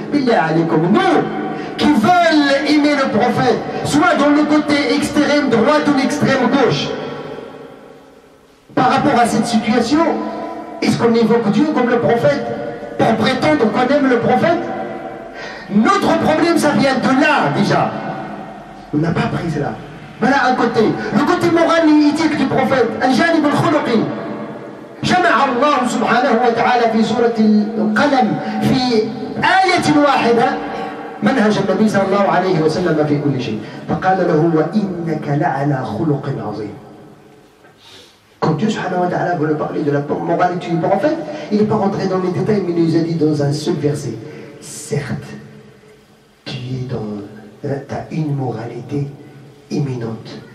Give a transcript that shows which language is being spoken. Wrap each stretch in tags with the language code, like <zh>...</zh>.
<fr>Billah alaykum, nous qui veulent aimer le prophète, soit dans le côté extrême droite ou l'extrême gauche, par rapport à cette situation, est-ce qu'on évoque Dieu comme le prophète pour prétendre qu'on aime le prophète? Notre problème, ça vient de là déjà. On n'a pas pris cela. Voilà un côté. Le côté moral et éthique du prophète.</fr> <ar>Al-Janib al-Khuluqi. جمع الله سبحانه وتعالى في سورة القلم في آية واحدة منهج النبي صلى الله عليه وسلم في كل شيء. فقال له وإنك لعلى خلق عظيم.</ar> <fr>Quand Dieu subhanahu wa ta'ala veut parler de la moralité du prophète, il n'est pas rentré dans les détails, mais il nous a dit dans un seul verset, certes, tu as une moralité imminente.</fr>